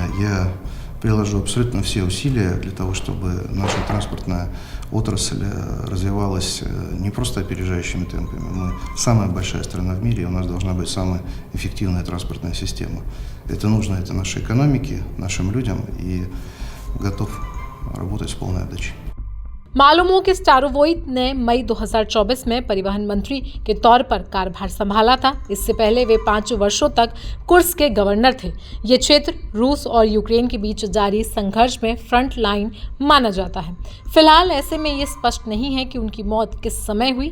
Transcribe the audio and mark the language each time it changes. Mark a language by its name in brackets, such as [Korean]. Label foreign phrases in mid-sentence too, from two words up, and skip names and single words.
[Russian] Я приложу абсолютно все усилия для того, чтобы наша транспортная отрасль развивалась не просто опережающими темпами. Мы самая большая страна в мире, и у нас должна быть самая эффективная транспортная система. Это нужно, это нашей экономике, нашим людям, и готов работать с полной отдачей. [Hindi] मालूम हो कि स्टारोवोइट ने मई 2024 में परिवहन मंत्री के तौर पर कार्यभार संभाला था। इससे पहले वे 5 वर्षों तक कुर्स्क के गवर्नर थे। ये क्षेत्र रूस और यूक्रेन के बीच जारी संघर्ष में [English] front line [Hindi] माना जाता है। फिलहाल ऐसे में ये स्पष्ट नहीं है कि उनकी मौत किस समय हुई।